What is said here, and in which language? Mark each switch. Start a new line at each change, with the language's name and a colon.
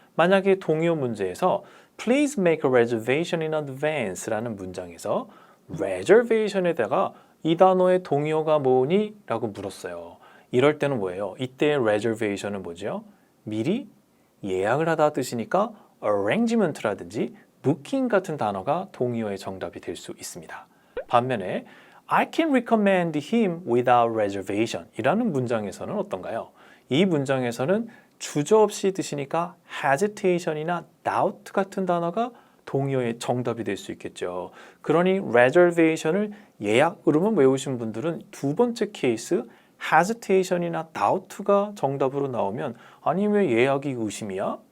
Korean: 만약에 동의어 문제에서
English: Please make a reservation in advance
Korean: 라는 문장에서 reservation에다가 이 단어의 동의어가 뭐니? 라고 물었어요. 이럴 때는 뭐예요? 이때의 reservation은 뭐죠? 미리 예약을 하다 뜻이니까 arrangement라든지 booking 같은 단어가 동의어의 정답이 될 수 있습니다. 반면에
English: I can recommend him without reservation
Korean: 이라는 문장에서는 어떤가요? 이 문장에서는 주저없이 뜻이니까 hesitation이나 doubt 같은 단어가 동의어의 정답이 될 수 있겠죠. 그러니 reservation을 예약으로만 외우신 분들은 두 번째 케이스 hesitation이나 doubt가 정답으로 나오면 아니 왜 예약이 의심이야?